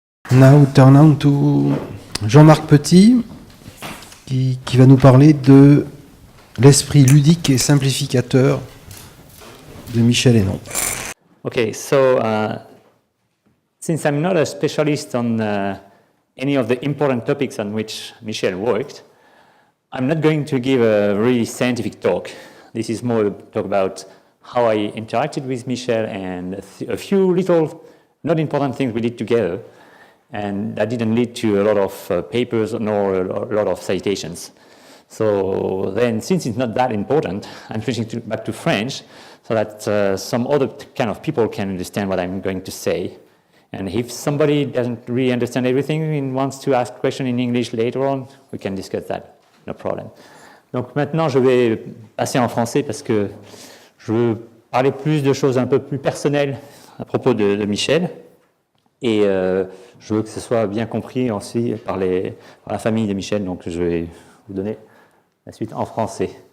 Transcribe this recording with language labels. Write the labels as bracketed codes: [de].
[en] Now turn on to [fr] Jean-Marc Petit, qui va nous parler de l'esprit ludique et simplificateur de Michel Hénon. [en] Okay, so since I'm not a specialist on any of the important topics on which Michel worked, I'm not going to give a really scientific talk. This is more to talk about how I interacted with Michel and a few little not important things we did together. And that didn't lead to a lot of papers nor a lot of citations. So then, since it's not that important, I'm switching back to French so that some other kind of people can understand what I'm going to say. And if somebody doesn't really understand everything and wants to ask questions in English later on, we can discuss that, no problem. [fr] Donc maintenant, je vais passer en français parce que je veux parler plus de choses un peu plus personnelles à propos de Michel. Et je veux que ce soit bien compris aussi par la famille de Michel, donc je vais vous donner la suite en français.